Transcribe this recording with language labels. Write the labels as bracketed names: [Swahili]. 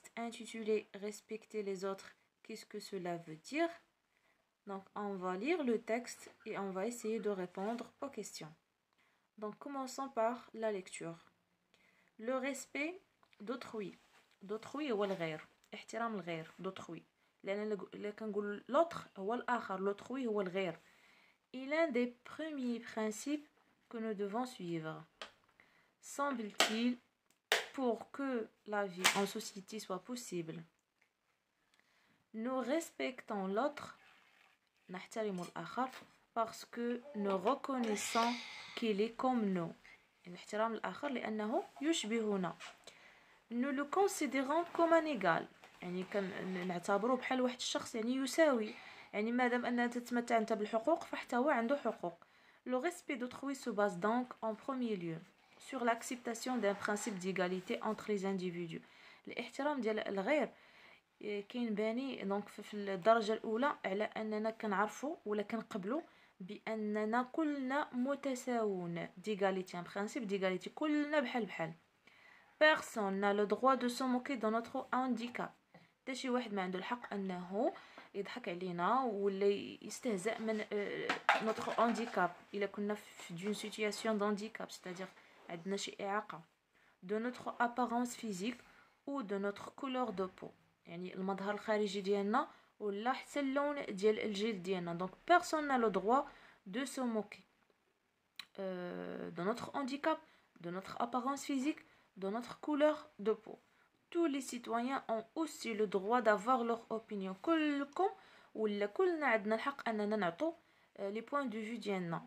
[French] intitulé Respecter les autres, qu'est-ce que cela veut dire? Donc, on va lire le texte et on va essayer de répondre aux questions. Donc, commençons par la lecture. Le respect d'autrui. [Arabic] d'autrui هو الغير. احترام الغير d'autrui. لأن كنقول l'autre هو الآخر. L'autrui هو الغير. [French] est l'un des premiers principes que nous devons suivre. Semble-t-il, pour que la vie en société soit possible, nous respectons l'autre, [Arabic] نحترم الآخر, [French] parce que nous reconnaissons qu'il est comme nous. [Arabic] الاحترام الآخر لأنه يشبهنا. [French] Nous le considérons comme un égal. [Arabic] يعني نعتبره بحال واحد الشخص يعني يساوي. يعني مادام أنك تتمتع أنت بالحقوق فحتى هو عنده حقوق. [French] Le respect d'autrui se base donc en premier lieu sur l'acceptation d'un principe d'égalité entre les individus. [Arabic] الاحترام ديال الغير كاين باني دونك في الدرجة الأولى على أننا كنعرفوا ولا كنقبلوا بأننا كلنا متساوون. [French] d'égalité, un principe d'égalité. [Arabic] كلنا بحال بحال. [French] Personne n'a le droit de se moquer de notre handicap. [Arabic] حتى شي واحد ما عنده الحق أنه يضحك علينا ولا يستهزأ من [French] notre handicap. [Arabic] إلا كنا في [French] d'une situation d'handicap, c'est-à-dire [Arabic] عندنا شي إعاقة. [French] De notre apparence physique ou de notre couleur de peau. [Arabic] يعني المظهر الخارجي ديالنا ولا حتى اللون ديال الجلد ديالنا. [French] Donc personne n'a le droit de se moquer de notre handicap, de notre apparence physique, de notre couleur de peau. Tous les citoyens ont aussi le droit d'avoir leur opinion. [Arabic] كلكم ولا كلنا عندنا الحق أننا نعطوا [French] les points de vue [Arabic] ديالنا.